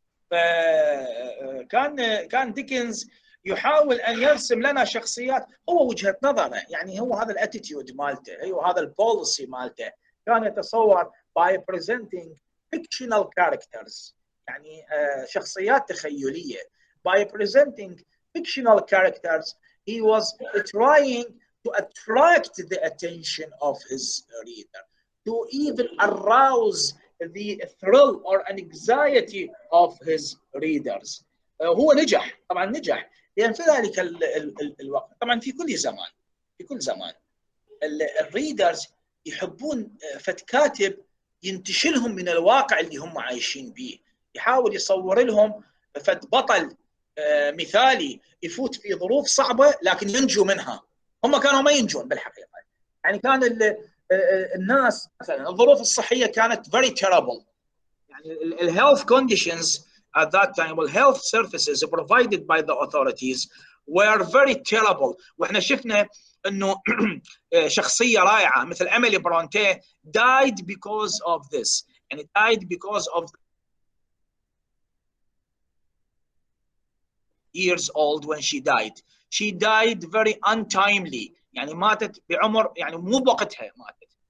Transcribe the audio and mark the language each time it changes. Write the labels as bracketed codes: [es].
[ar] فكان ديكنز يحاول ان يرسم لنا شخصيات هو وجهه نظره، يعني هو هذا الاتيتيود مالته، هو هذا البوليسي مالته. كان يتصور [en] by presenting fictional characters، [ar] يعني شخصيات تخيليه. [en] by presenting fictional characters he was trying to attract the attention of his reader, to even arouse the thrill or anxiety of his readers. [ar] هو نجح، طبعا نجح لأن في ذلك الوقت طبعا في كل زمان الريدرز يحبون فد كاتب ينتشلهم من الواقع اللي هم عايشين به، يحاول يصور لهم فد بطل مثالي يفوت في ظروف صعبة لكن ينجو منها. هم كانوا ما ينجون بالحقيقة، يعني كان الناس مثلا الظروف الصحية كانت [en] very terrible، [ar] يعني ال [en] health conditions at that time well health services provided by the authorities were very terrible. [ar] واحنا شفنا انه شخصية رائعة مثل إيميلي برونتي [en] died because of this، [ar] يعني [en] died because of years old when she died very untimely، [ar] يعني ماتت بعمر يعني مو بوقتها ماتت.